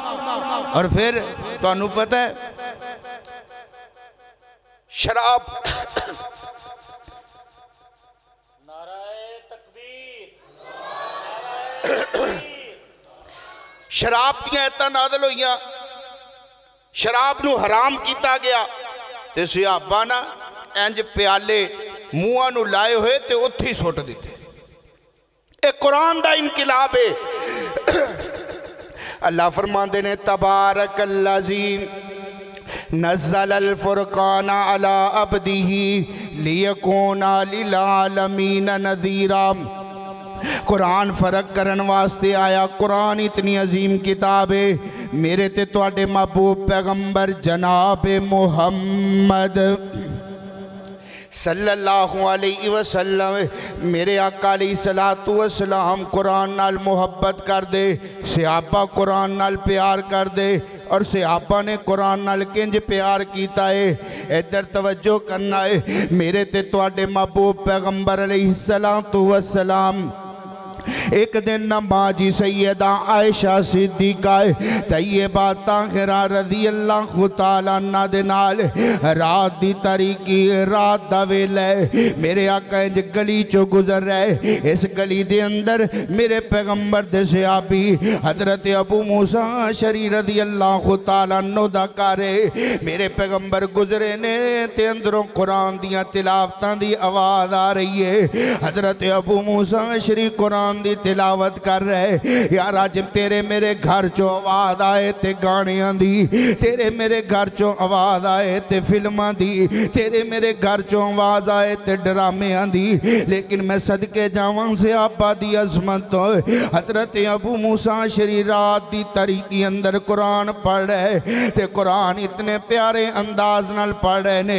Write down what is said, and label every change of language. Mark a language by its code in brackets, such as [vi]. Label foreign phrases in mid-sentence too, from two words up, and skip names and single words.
[pa] اور فیر تہانوں پتہ ہے شراب شراب دیاں آیتاں نازل ہوئیاں شراب نوں حرام کیا گیا تے صحابہ نا انج پیالے موہاں نوں لائے ہوئے تے اوتھے ہی سٹ دتے. یہ قرآن دا انقلاب ہے۔ اللہ فرماتے نے [ar] تبارك الذي نزل الفرقان على عبده ليكون للعالمين نذيرا. [pa] قرآن فرق کرن واسطے آیا. قرآن اتنی عظیم کتاب ہے۔ میرے تے تہاڈے محبوب پیغمبر جناب محمد [ar] صلى الله عليه وسلم [pa] میرے آقا [ar] عليه الصلاة والسلام [pa] قرآن نال محبت کر دے صحابہ قرآن نال پیار کر دے اور صحابہ نے قرآن نال کنج پیار کیا ہے. [ur] ادھر توجہ کرنا ہے. [pa] میرے تے تہاڈے محبوب پیغمبر [ar] عليه الصلاة والسلام [pa] اک دن نا ماں جی سیدہ عائشہ صدیقہ طیبہ طاہرہ [ar] رضي الله تعالى عنها [pa] دے نال رات دی تاریکی رات دا ویلا میرے آقا انج گلی چوں گزر رہے. اس گلی دے اندر میرے پیغمبر دے صحابی حضرت ابو موسیٰ اشعری [ar] رضي الله تعالى عنه [pa] دا گھر میرے پیغمبر گزرے نے تے اندروں قرآن دیاں تلاوتاں دی آواز آ رہی ہے. حضرت ابو موسیٰ اشعری قرآن دی تلاوت کر رہے. یار اج تیرے میرے گھر چوں آواز آئے تے گانیاں دی، تیرے میرے گھر چوں آواز آئے تے فلماں دی، تیرے میرے گھر چوں آواز آئے تے ڈرامیاں دی، لیکن میں صدقے جاواں سے آپا دی عظمت تو حضرت ابو موسیٰ اشعری رات دی تاریکی اندر قرآن پڑھ رہے تے قرآن اتنے پیارے انداز نال پڑھ رہے نے.